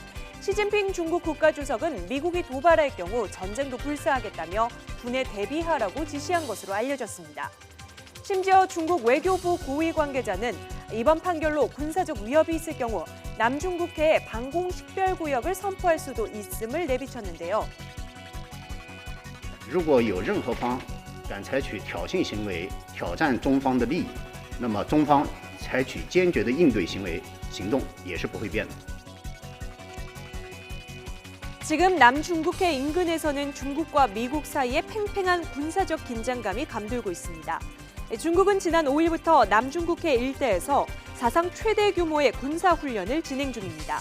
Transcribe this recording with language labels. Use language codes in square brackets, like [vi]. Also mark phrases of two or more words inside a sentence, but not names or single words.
[ko] 시진핑 중국 국가주석은 미국이 도발할 경우 전쟁도 불사하겠다며 군에 대비하라고 지시한 것으로 알려졌습니다. 심지어 중국 외교부 고위 관계자는 이번 판결로 군사적 위협이 있을 경우 남중국해에 방공식별구역을 선포할 수도 있음을 내비쳤는데요. [zh] 如果有任何方敢采取挑衅行为，挑战中方的利益，那么中方采取坚决的应对行动也是不会变的。 [ko] 지금 남중국해 인근에서는 중국과 미국 사이에 팽팽한 군사적 긴장감이 감돌고 있습니다. 중국은 지난 5일부터 남중국해 일대에서 사상 최대 규모의 군사훈련을 진행 중입니다.